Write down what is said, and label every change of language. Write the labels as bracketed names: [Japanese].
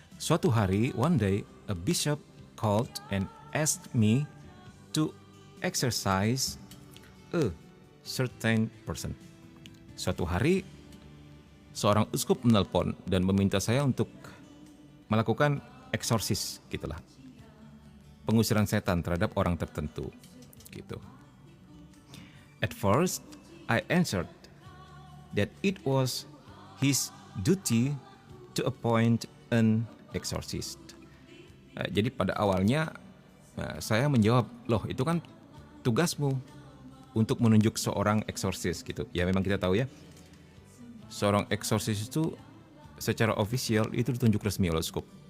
[Indonesian] Suatu hari, [English] one day, a bishop called and asked me to exercise a certain person. [Indonesian] Suatu hari, seorang uskup menelpon dan meminta saya untuk melakukan eksorsis, gitulah. Pengusiran setan terhadap orang tertentu, gitu. [English] At first, I answered that it was his duty to appoint an exorcist. [Indonesian] Jadi pada awalnya saya menjawab, loh itu kan tugasmu untuk menunjuk seorang eksorsis gitu. Ya memang kita tahu ya, seorang eksorsis itu secara ofisial itu ditunjuk resmi oleh uskup.